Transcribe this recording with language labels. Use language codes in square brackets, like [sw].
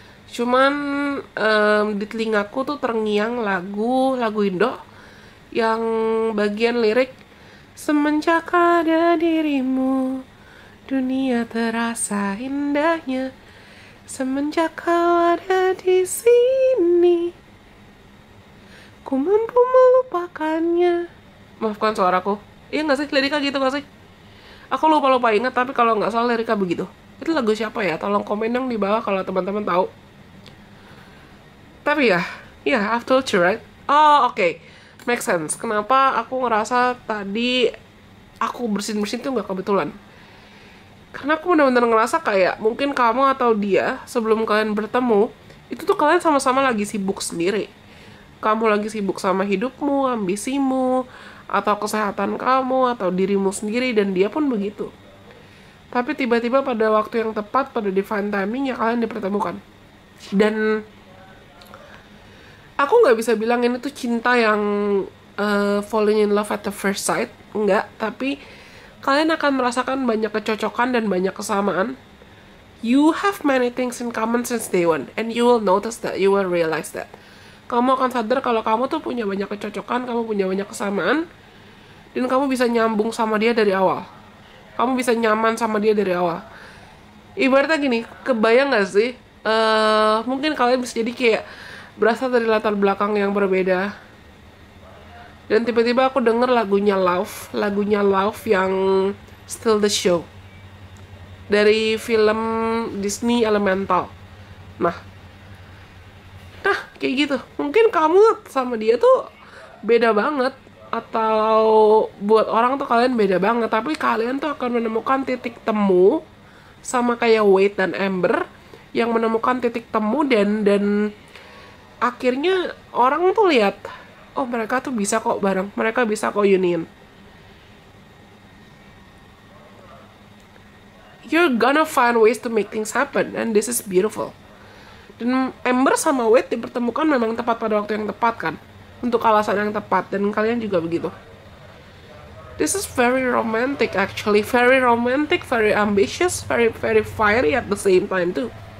[id] Cuman di telingaku tuh terngiang lagu Indo yang bagian lirik, semenjak ada dirimu dunia terasa indahnya, semenjak kau ada di sini ku mampu melupakannya. Maafkan suaraku. Iya nggak sih, lirika gitu nggak sih? Aku lupa ingat, tapi kalau nggak salah lirika begitu. Itu lagu siapa ya? Tolong komen dong di bawah kalau teman-teman tahu. Tapi ya, [en] I've told you right. [id] Oh oke. Make sense. Kenapa aku ngerasa tadi aku bersin-bersin tuh nggak kebetulan? Karena aku benar-benar ngerasa kayak mungkin kamu atau dia sebelum kalian bertemu, itu tuh kalian sama-sama lagi sibuk sendiri. Kamu lagi sibuk sama hidupmu, ambisimu, atau kesehatan kamu, atau dirimu sendiri, dan dia pun begitu. Tapi tiba-tiba pada waktu yang tepat, pada divine timing, ya kalian dipertemukan. Dan aku nggak bisa bilang ini tuh cinta yang [en] falling in love at the first sight, [id] enggak. Tapi kalian akan merasakan banyak kecocokan dan banyak kesamaan. [en] You have many things in common since day one, and you will notice that, you will realize that. [id] Kamu akan sadar kalau kamu tuh punya banyak kecocokan, kamu punya banyak kesamaan, dan kamu bisa nyambung sama dia dari awal. Kamu bisa nyaman sama dia dari awal. Ibaratnya gini, kebayang gak sih? Mungkin kalian bisa jadi kayak berasal dari latar belakang yang berbeda, dan tiba-tiba aku denger lagunya Love yang Still the Show dari film Disney Elemental. Nah, kayak gitu. Mungkin kamu sama dia tuh beda banget, atau buat orang tuh kalian beda banget, tapi kalian tuh akan menemukan titik temu sama kayak Wade dan Amber yang menemukan titik temu dan akhirnya orang tuh lihat, oh mereka tuh bisa kok bareng, mereka bisa kok union. [en] You're gonna find ways to make things happen, and this is beautiful. [id] Dan Amber sama Wade dipertemukan memang tepat pada waktu yang tepat kan, untuk alasan yang tepat, dan kalian juga begitu. [en] This is very romantic actually, very romantic, very ambitious, very very fiery at the same time too.